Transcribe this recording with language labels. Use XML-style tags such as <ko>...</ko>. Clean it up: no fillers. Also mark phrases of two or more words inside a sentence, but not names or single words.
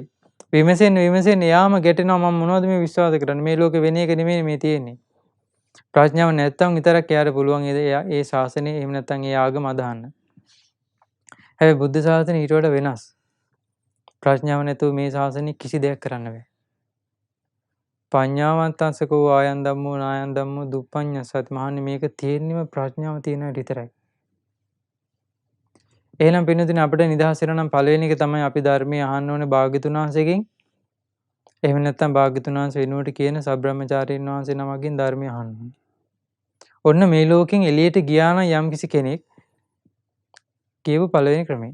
<si>විමසෙන්න යාම ගැටෙනවා මම මොනවද මේ විශ්වාස කරන්නේ මේ ලෝකේ වෙන එක නෙමෙයි මේ තියෙන්නේ. ප්‍රඥාව නැත්තම් විතරක් එයාට පුළුවන් ඒ ශාසනය එහෙම නැත්නම් ඒ ආගම අදහන්න. හැබැයි බුද්ධ ශාසනය ඊට වඩා වෙනස්. ප්‍රඥාව නැතුව මේ ශාසනය කිසි දෙයක් කරන්න බෑ.</si> <pi>පඤ්ඤාවන්තංසකෝ ආයන් ධම්මෝ නායන් ධම්මෝ දුප්පඤ්ඤසත් මහන්නේ</pi> <si>මේක තියෙන්නේම ප්‍රඥාව තියෙන විතරයි. එහෙනම් පින්නතුනේ අපිට නිදහස් වෙනවා නම් පළවෙනි එක තමයි අපි ධර්මයේ අහන්න ඕනේ භාග්‍යතුන් වහන්සේගෙන්. එහෙම නැත්නම් භාග්‍යතුන් වහන්සේ වෙනුවට කියන සබ්‍රහ්මචාරීන් වහන්සේ නමකින් ධර්මය අහන්න ඕනේ. ඔන්න මේ ලෝකෙන් එළියට ගියා නම් යම්කිසි කෙනෙක් කියව පළවෙනි ක්‍රමය.</si>